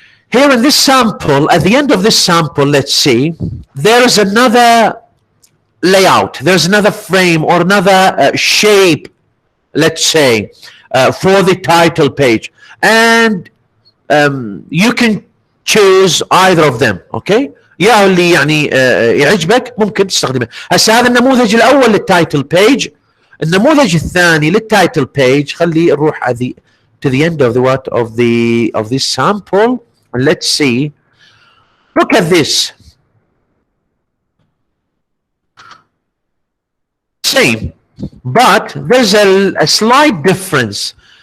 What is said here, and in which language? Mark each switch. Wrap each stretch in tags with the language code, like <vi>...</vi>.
<en>Here in this sample, at the end of this sample, let's see, there is another layout, there's another frame or another shape, let's say, for the title page, and you can choose either of them. Okay,</en> <ar>يا اللي يعني يعجبك ممكن تستخدمه. هسه هذا النموذج الاول للتايتل بيج. النموذج الثاني للتايتل بيج، خلي نروح</ar> <en>to the end of the what of this sample and let's see. Look at this. Same, but there's a slight difference.</en>